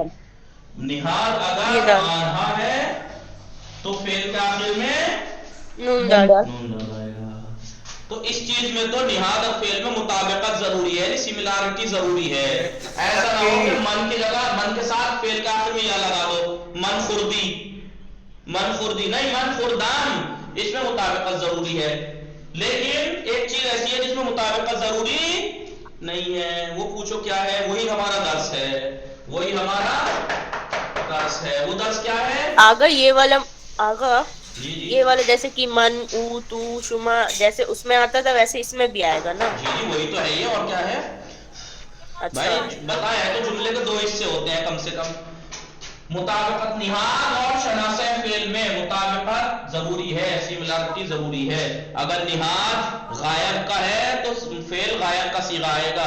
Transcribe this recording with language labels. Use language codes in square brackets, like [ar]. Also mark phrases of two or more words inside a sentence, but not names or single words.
[ur] نہاد اگر آنہا ہے تو فعل کے آخر میں نون دال. نون دال آئے گا. تو اس چیز میں تو نہاد اور فعل میں مطابقت ضروری ہے، سملارٹی ضروری ہے. ایسا نہ ہو کہ من کی جگہ من کے ساتھ فعل کے آخر میں یا لگا دو. [fa] من خوردی [ur] نہیں، [fa] من خوردان، [ur] اس میں مطابقت ضروری ہے. لیکن ایک چیز ایسی ہے جس میں مطابقت ضروری نہیں ہے، وہ پوچھو کیا ہے؟ وہی ہمارا درس ہے، وہی ہمارا درس ہے. وہ درس کیا ہے آگا؟ یہ والا آگا جی جی یہ والا جیسے کہ [fa] من او تو شما [ur] جیسے اس میں آتا تھا ویسے اس میں بھی آئے گا نا؟ جی جی وہی تو ہے. یہ اور کیا ہے اچھا بھائی؟ بتایا ہے تو جملے کے دو حصے ہوتے ہیں کم سے کم. مطابقت نہاد اور شناسہ فعل میں مطابقت ضروری ہے، سملارٹی ضروری ہے. اگر نہاد غائب کا ہے تو فعل غائب کا صیغہ آئے گا.